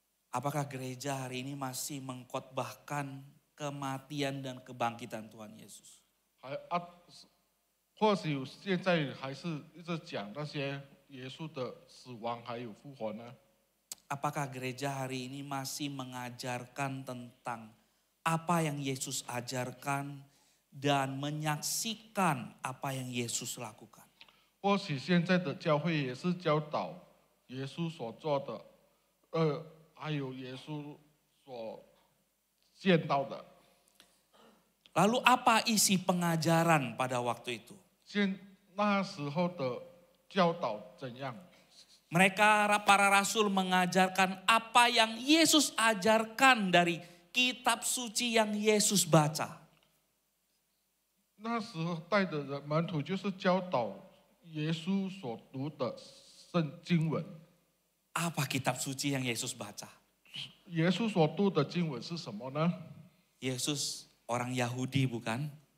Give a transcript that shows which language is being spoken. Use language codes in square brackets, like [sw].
[id] Apakah gereja hari ini masih mengkhotbahkan kematian dan kebangkitan Tuhan Yesus? [zh] 或许现在还是一直讲那些耶稣的死亡还有复活呢？ [id] Apakah gereja hari ini masih mengajarkan tentang apa yang Yesus ajarkan dan menyaksikan apa yang Yesus lakukan? [zh] 或许现在的教会也是教导耶稣所做的，还有耶稣所见到的。 [id] Lalu apa isi pengajaran pada waktu itu? [zh] 那时候的教导怎样？ [id] Mereka para rasul mengajarkan apa yang Yesus ajarkan dari kitab suci yang Yesus baca. [zh] 那时候带的人门徒就是教导耶稣所读的经文。 [id] Apa kitab suci yang Yesus baca? [zh] 耶稣所读的经文是什么呢？ [id] Yesus orang Yahudi bukan?